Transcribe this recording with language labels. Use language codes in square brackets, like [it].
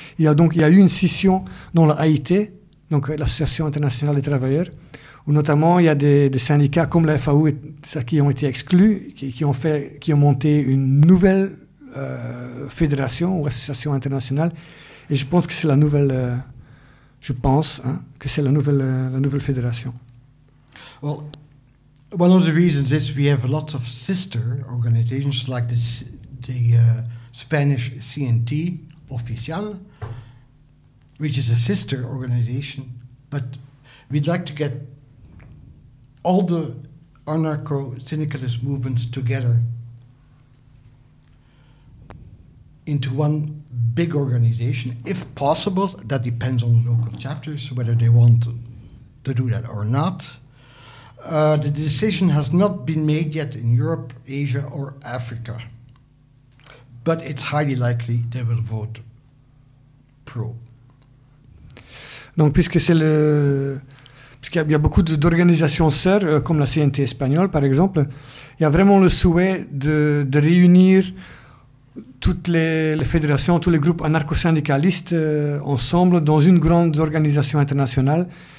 [fr] Il y a eu une scission dans la AIT, donc l'Association internationale des travailleurs, où notamment il y a des syndicats comme la FAO et ça qui ont été exclus, qui ont monté une nouvelle fédération ou association internationale, et je pense que c'est la nouvelle. Je pense que c'est la nouvelle fédération. [en] Well, one of the reasons is we have lots of sister organizations like the Spanish CNT Oficial, which is a sister organization, but we'd like to get all the anarcho-syndicalist movements together into one big organization, if possible. That depends on the local chapters, whether they want to do that or not. The decision has not been made yet in Europe, Asia, or Africa, but it's highly likely they will vote pro. [fr] Donc, puisqu'il y a beaucoup d'organisations sœurs, comme la CNT espagnole, par exemple, il y a vraiment le souhait de réunir toutes les fédérations, tous les groupes anarcho-syndicalistes ensemble dans une grande organisation internationale.